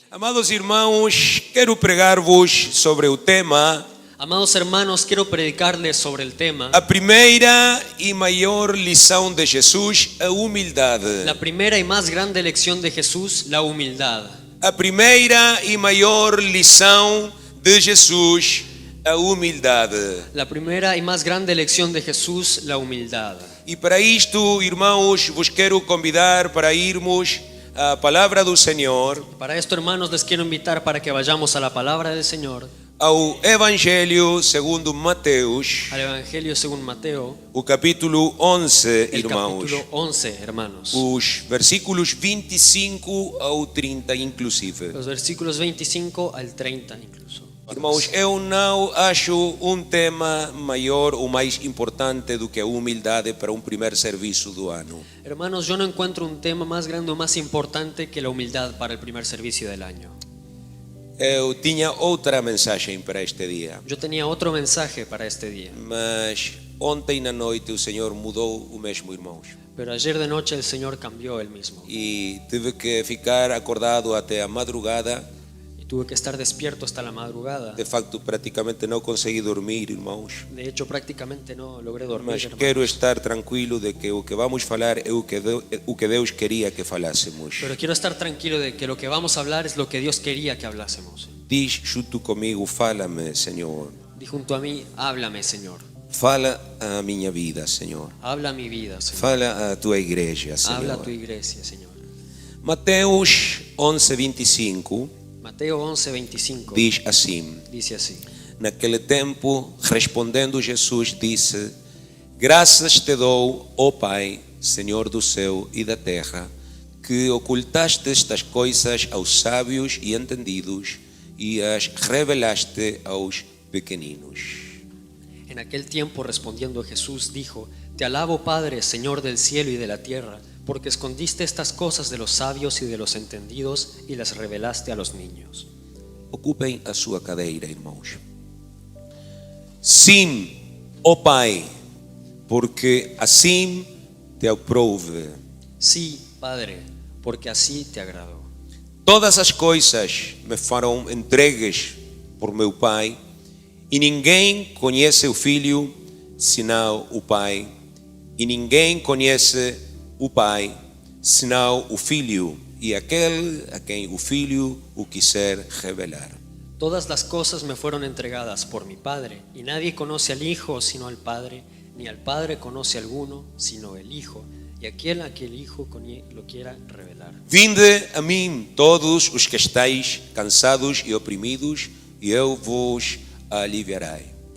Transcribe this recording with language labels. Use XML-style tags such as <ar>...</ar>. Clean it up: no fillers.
<pt>Amados irmãos, quero pregar-vos sobre o tema,</pt> <es>Amados hermanos, quiero predicarles sobre el tema,</es> <pt>a primeira e maior lição de Jesus, a humildade.</pt> <es>la primera y más grande lección de Jesús, la humildad.</es> <pt>A primeira e maior lição de Jesus, a humildade.</pt> <es>La primera y más grande lección de Jesús, la humildad.</es> <pt>E para isto, irmãos, vos quero convidar para irmos à palavra do Senhor,</pt> <es>Para esto, hermanos, les quiero invitar para que vayamos a la palabra del Señor,</es> <pt>ao Evangelho segundo Mateus,</pt> <es>al Evangelio según Mateo,</es> <pt>o capítulo 11,</pt> <es>el</es> <pt>irmãos.</pt> <es>capítulo 11, hermanos.</es> <pt>Os versículos 25 ao 30 inclusive.</pt> <es>Los versículos 25 al 30 incluso.</es> <pt>Irmãos, eu não acho um tema maior ou mais importante do que a humildade para um primeiro serviço do ano.</pt> <es>Hermanos, yo no encuentro un tema más grande o más importante que la humildad para el primer servicio del año.</es> <pt>Eu tinha outra mensagem para este dia,</pt> <es>Yo tenía otro mensaje para este día,</es> <pt>mas ontem na noite o Senhor mudou o mesmo, irmãos.</pt> <es>pero ayer de noche el Señor cambió él mismo</es> <pt>E tive que ficar acordado até a madrugada.</pt> <es>y tuve que estar despierto hasta la madrugada.</es> <pt>De facto, praticamente não consegui dormir, irmãos.</pt> <es>De hecho, prácticamente no logré dormir,</es> <pt>Mas</pt> <es>hermanos.</es> <pt>quero estar tranquilo de que o que vamos falar é o que Deus queria que falássemos.</pt> <es>Pero quiero estar tranquilo de que lo que vamos a hablar es lo que Dios quería que hablásemos.</es> <pt>Diz junto comigo, fala-me, Senhor.</pt> <es>Di junto a mí, háblame, Señor.</es> <pt>Fala a minha vida, Senhor.</pt> <es>Habla a mi vida, Señor.</es> <pt>Fala a tua igreja,</pt> <es>Habla a tu</es> <pt>Senhor.</pt> <es>iglesia, Señor.</es> <pt>Mateus 11:25</pt> <es>Mateo 11:25</es> <pt>diz assim:</pt> <es>dice así:</es> <pt>Naquele tempo, respondendo Jesus, disse: Graças te dou, ó Pai, Senhor do céu e da terra, que ocultaste estas coisas aos sábios e entendidos e as revelaste aos pequeninos.</pt> <es>En aquel tiempo, respondiendo Jesús, dijo: Te alabo, Padre, Señor del cielo y de la tierra, porque escondiste estas cosas de los sabios y de los entendidos y las revelaste a los niños.</es> <pt>Ocupem a sua cadeira, irmãos. Sim, ó Pai, porque assim te aprouve.</pt> <es>Sí, Padre, porque así te agradó.</es> <pt>Todas as coisas me foram entregues por meu Pai, e ninguém conhece o Filho senão o Pai, e ninguém conhece o Pai senão o Filho, e aquele a quem o Filho o quiser revelar.</pt> <es>Todas las cosas me fueron entregadas por mi Padre, y nadie conoce al Hijo sino al Padre, ni al Padre conoce a alguno sino el Hijo, y aquel a quien el Hijo lo quiera revelar.</es> <pt>Vinde a mim todos os que estáis cansados e oprimidos, e eu vos aliviarei.</pt>